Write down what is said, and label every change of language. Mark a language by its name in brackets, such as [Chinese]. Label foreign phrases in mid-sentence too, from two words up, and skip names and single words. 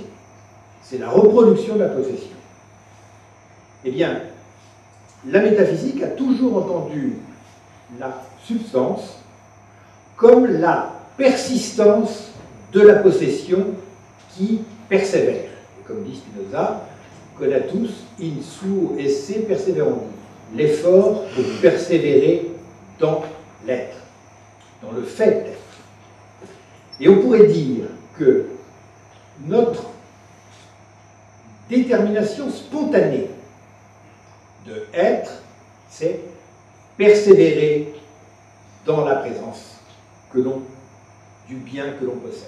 [French] C'est la reproduction de la possession. Eh bien, la métaphysique a toujours entendu la substance comme la persistance de la possession qui persévère. Et comme dit Spinoza, [Latin] conatus in suo esse perseverandi. [French] L'effort de persévérer dans l'être, dans le fait d'être. Et on pourrait dire que notre détermination spontanée de être, c'est persévérer dans la présence du bien que l'on possède.